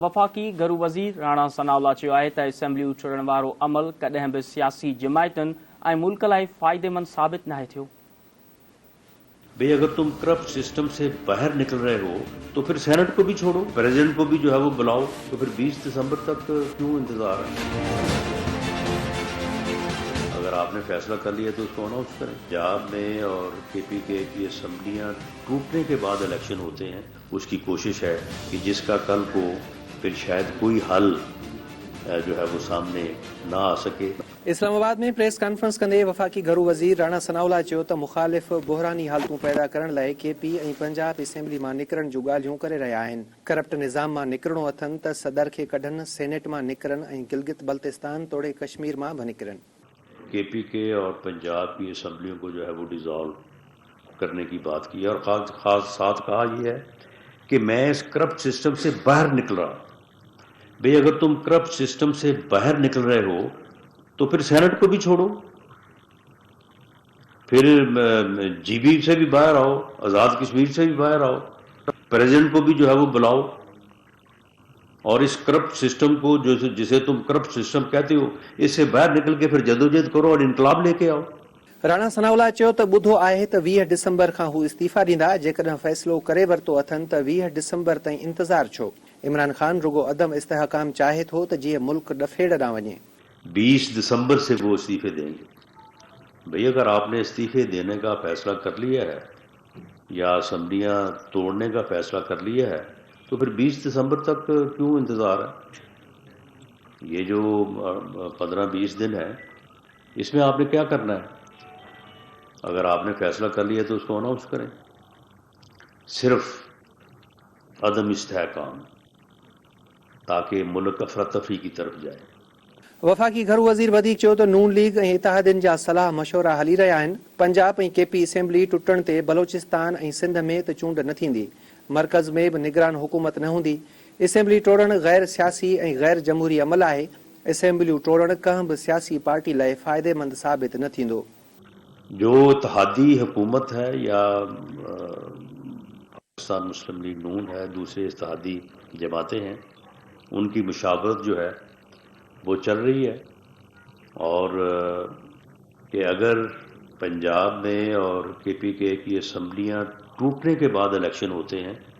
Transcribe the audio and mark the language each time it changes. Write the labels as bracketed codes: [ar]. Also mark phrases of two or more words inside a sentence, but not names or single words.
[sd] वफ़ाक़ी घरू वज़ीर राणा सनाउल्लाह चयो आहे त असेंबलियूं चुड़ण वारो अमल कॾहिं बि सियासी जमायतुनि ऐं मुल्क लाइ फ़ाइदेमंद साबित नाहे थियो। [ur] بھائی اگر تم [en] corrupt system [ur] سے باہر نکل رہے ہو تو پھر سینیٹ کو بھی چھوڑو، پریزیڈنٹ کو بھی جو ہے وہ بلاؤ، تو پھر 20 دسمبر تک کیوں انتظار ہے? اگر آپ نے فیصلہ کر لیا تو اس کو اناؤنس کریں. پنجاب میں اور KPK کی اسمبلیاں ٹوٹنے کے بعد الیکشن ہوتے ہیں، اس کی کوشش ہے کہ جس کا کل کو پھر شاید کوئی حل جو ہے وہ سامنے نہ آ سکے. [sd] इस्लामाबाद में [en] press conference [sd] कंदे वफ़ाक़ी घरू वज़ीर राणा सनाउल्लाह चयो त मुख़ालिफ़ बुहरानी हालतूं पैदा करण लाइ KP ऐं पंजाब असेंबली मां निकिरण जूं ॻाल्हियूं करे रहिया आहिनि। करप्ट निज़ाम मां निकिरणो अथनि त सदर खे कढनि, सेनेट मां निकिरनि ऐं गिलगित बल्तिस्तान तोड़े कश्मीर मां बि निकिरनि। [ur] KPK اور پنجاب کی اسمبلیوں کو جو ہے وہ ڈیزالو کرنے کی بات کی اور خاص ساتھ کہا یہ ہے کہ میں اس [en] corrupt system [ur] سے باہر نکل رہا. بھائی اگر تم [en] corrupt system [ur] سے باہر نکل رہے ہو تو پھر سینیٹ کو بھی چھوڑو، پھر GB سے بھی باہر آؤ، آزاد کشمیر سے بھی باہر آؤ، پریزیڈنٹ کو بھی جو ہے وہ بلاؤ اور اس [en] corrupt system [ur] کو جسے تم [en] corrupt system [ur] کہتے ہو اس سے باہر نکل کے پھر جدوجہد کرو اور انقلاب لے کے آؤ. [sd] राणा सनाउल्लाह चयो त ॿुधो आहे त 20 डिसंबर खां हू इस्तीफ़ा ॾींदा, जेकॾहिं फ़ैसिलो करे वरितो अथनि त 20 डिसंबर ताईं इंतज़ार छो। इमरान खान रुगो अदम इस्तेहकाम चाहे थो त जीअं मुल्क डफेड़ ॾांहुं वञे। [ur] 20 دسمبر سے وہ استعفے دیں گے. بھائی اگر آپ نے استعفے دینے کا فیصلہ کر لیا ہے یا اسمبلیاں توڑنے کا فیصلہ کر لیا ہے تو پھر 20 دسمبر تک کیوں انتظار ہے? یہ جو 15-20 دن ہے اس میں آپ نے کیا کرنا ہے? اگر آپ نے فیصلہ کر لیا تو اس کو اناؤنس کریں. صرف عدم استحکام تاکہ ملک افرا تفری کی طرف جائے. [sd] वफ़ाक़ी घरू वज़ीर वधीक चयो त नून लीग ऐं इत्तेहादियुनि जा सलाह मशवरा हली रहिया आहिनि। पंजाब ऐं KP असेंबली टुटण ते बलोचिस्तान ऐं सिंध में त चूंड न थींदी, मर्कज़ में बि निगरान हुकूमत न हूंदी। असेंबली टोड़ण गैर सियासी ऐं गैर जमहूरी अमल आहे। असेंबलियूं टोड़ण कंहिं बि सियासी पार्टी लाइ फ़ाइदेमंद साबित न थींदो। [ur] جو اتحادی حکومت ہے یا پاکستان مسلم لیگ نون ہے، دوسرے اتحادی جماعتیں ہیں، ان کی مشاورت جو ہے وہ چل رہی ہے اور کہ اگر پنجاب میں اور KPK کی اسمبلیاں ٹوٹنے کے بعد الیکشن ہوتے ہیں